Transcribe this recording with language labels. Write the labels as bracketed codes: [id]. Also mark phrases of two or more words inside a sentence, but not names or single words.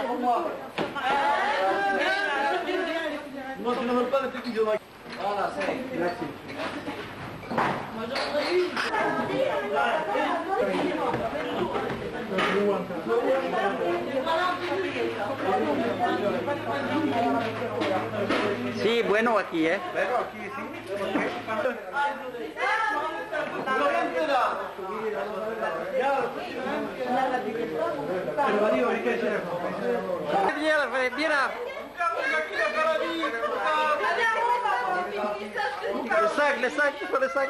[fr] Non, tu n'en veux pas le truc qui doit. Voilà, c'est. Merci. Moi j'en ai une. [es] Sí, bueno aquí, ¿eh? Bueno, aquí sí. [fr] Viens. Les sacs, il faut les sacs.